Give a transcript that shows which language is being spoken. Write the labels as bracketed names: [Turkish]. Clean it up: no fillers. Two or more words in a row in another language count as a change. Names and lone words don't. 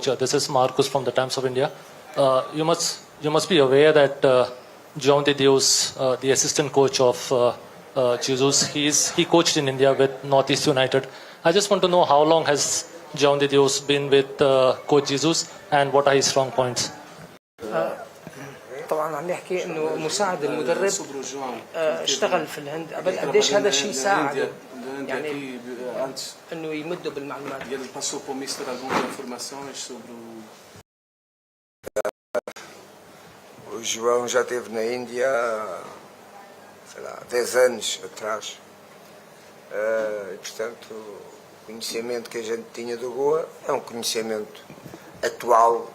[English] This is Marcus from the Times of India. You must be aware that João de Deus, the assistant coach of Jesus, he coached in India with Northeast United. I just want to know how long has João de Deus been with coach Jesus and what are his strong points? [Arabic] طبعا عم يحكي انه مساعد المدرب اشتغل في الهند قبل قديش هذا الشيء ساعد يعني انه يمدوا بالمعلومات. [Portuguese] O João já esteve na Índia, sei lá, 10 anos atrás. E, portanto, o conhecimento que a gente tinha do Goa é um conhecimento atual.